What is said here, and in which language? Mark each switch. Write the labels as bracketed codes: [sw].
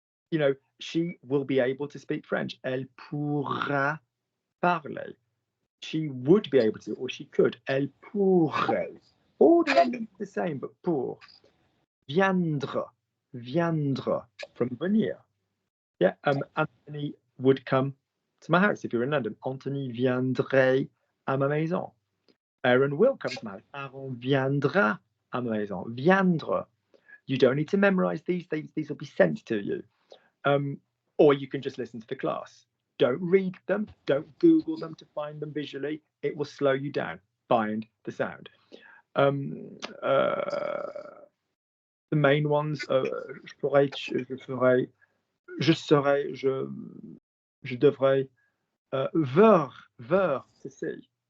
[en] You know, she will be able to speak French. [fr] Elle pourra parler. [en] She would be able to, or she could. [fr] Elle pourrait. [en] All the endings are the same, but pour. [fr] Viendra. Viendra. [en] From venir. Yeah, Anthony would come to my house if you're in London. [fr] Anthony viendrait à ma maison. [en] Aaron will come to my house. [fr] Aaron viendra à ma maison. Viendre. [en] You don't need to memorize these things. These will be sent to you. Or you can just listen to the class. Don't read them. Don't Google them to find them visually. It will slow you down. Find the sound. The main ones, [fr] je pourrais, je ferai, je serai, je devrais, ver, [en] to see.